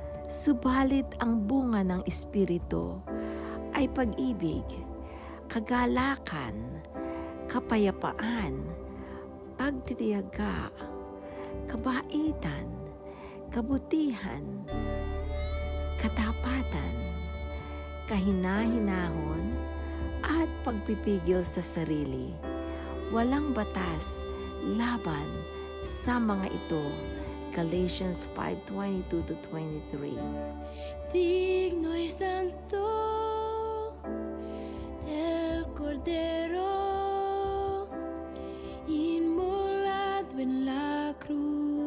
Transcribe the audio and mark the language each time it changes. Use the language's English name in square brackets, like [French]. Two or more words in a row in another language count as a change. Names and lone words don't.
[Filipino] Subalit ang bunga ng Espiritu ay pag-ibig, kagalakan, kapayapaan, pagtitiyaga, kabaitan, kabutihan, katapatan, kahina-hinahon, at pagpipigil sa sarili. Walang batas laban sa mga ito. Galatians 5:22-23. [Spanish] Digno y santo el Cordero inmolado en la cruz.